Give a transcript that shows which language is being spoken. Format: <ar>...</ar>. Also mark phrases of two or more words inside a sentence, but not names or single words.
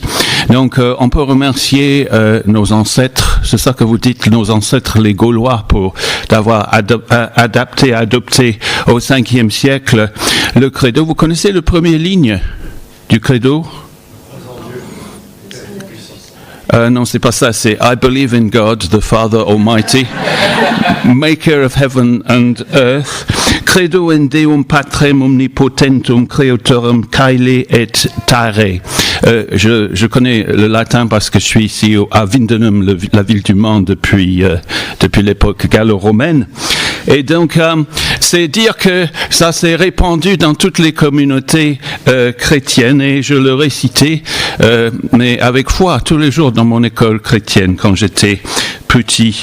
<fr>Donc, on peut remercier nos ancêtres, c'est ça que vous dites, nos ancêtres les Gaulois, pour d'avoir adopté au 5e siècle le credo. Vous connaissez le premier ligne du credo? Non, c'est pas ça, c'est</fr> <en>I believe in God, the Father Almighty, maker of heaven and earth,</en> <la>credo in Deum Patrem omnipotentum creatorum caeli et terrae.</la> <fr>Je connais le latin parce que je suis ici à Windenum, la ville du Mans, depuis l'époque gallo-romaine. Et donc, c'est dire que ça s'est répandu dans toutes les communautés chrétiennes, et je le récitais, mais avec foi, tous les jours dans mon école chrétienne quand j'étais petit.</fr>